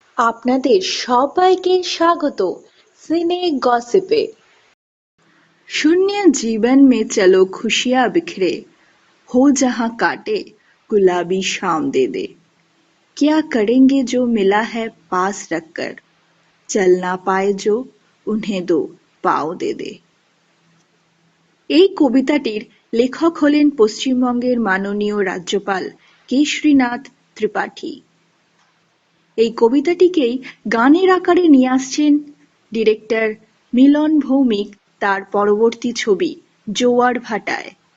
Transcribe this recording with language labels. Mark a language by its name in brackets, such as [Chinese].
[Bangla] আপনাদের সবাইকে স্বাগত সিने गॉसिपे। [Hindi] शून्य जीवन में चलो खुशियां बिखरे, हो जहां काटे गुलाबी शाम दे दे। क्या करेंगे जो मिला है पास रखकर, चल ना पाए जो उन्हें दो पाँव दे दे। [Bangla] এই কবিতাটির লেখক হলেন পশ্চিমবঙ্গের মাননীয় রাজ্যপাল কেশরীনাথ ত্রিপাঠী। এই কবিতাটিকেই গানের আকারে নিয়ে আসছেন ডিরেক্টর মিলন ভৌমিক তার পরবর্তী ছবি জোয়ার ভাটায়।